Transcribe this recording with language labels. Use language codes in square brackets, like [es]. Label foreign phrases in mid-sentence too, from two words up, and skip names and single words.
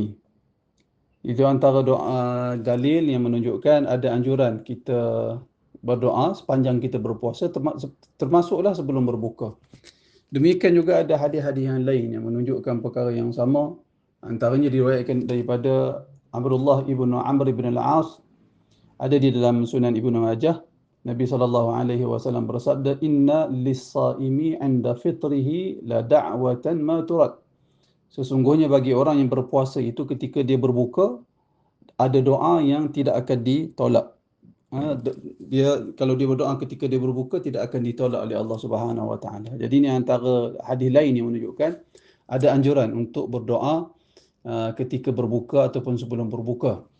[ms] Itu antara doa dalil yang menunjukkan ada anjuran kita berdoa sepanjang kita berpuasa, termasuklah sebelum berbuka. Demikian juga ada hadis-hadis yang lain yang menunjukkan perkara yang sama. Antaranya diriwayatkan daripada Abdullah ibn Amr ibn al-As, ada di dalam Sunan Ibnu Majah. Nabi SAW bersabda, [ar] "إن للصائم عند فطره لدعوة ما ترد." [ms] Sesungguhnya bagi orang yang berpuasa itu ketika dia berbuka ada doa yang tidak akan ditolak. Dia kalau dia berdoa ketika dia berbuka tidak akan ditolak oleh Allah [ar] سبحانه وتعالى. [ms] Jadi ini antara hadis lain yang menunjukkan ada anjuran untuk berdoa ketika berbuka ataupun sebelum berbuka.